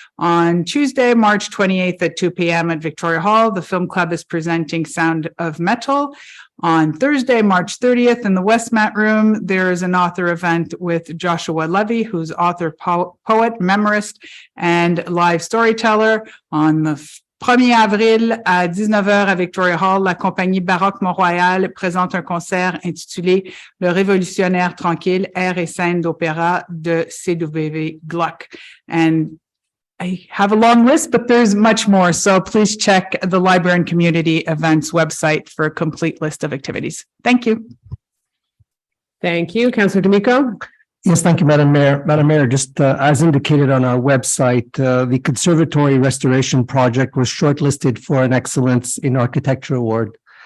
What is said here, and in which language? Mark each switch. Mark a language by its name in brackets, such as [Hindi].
[English] On Tuesday, March 28th at 2 p.m. at Victoria Hall, the Film Club is presenting Sound of Metal. On Thursday, March 30th in the Westmont Room, there is an author event with Joshua Levy, who's author, poet, memorist, and live storyteller. On the [French] 1er avril à 19h à Victoria Hall, la compagnie Baroque Mont-Royal présente un concert intitulé Le Révolutionnaire tranquille, air et scène d'opéra de C.W. Gluck. [English] And I have a long list, but there's much more. So please check the Library and Community Events website for a complete list of activities. Thank you. Thank you. Councillor D'Amico? Yes, thank you, Madam Mayor. Madam Mayor, just as indicated on our website, the Conservatory Restoration Project was shortlisted for an Excellence in Architecture Award.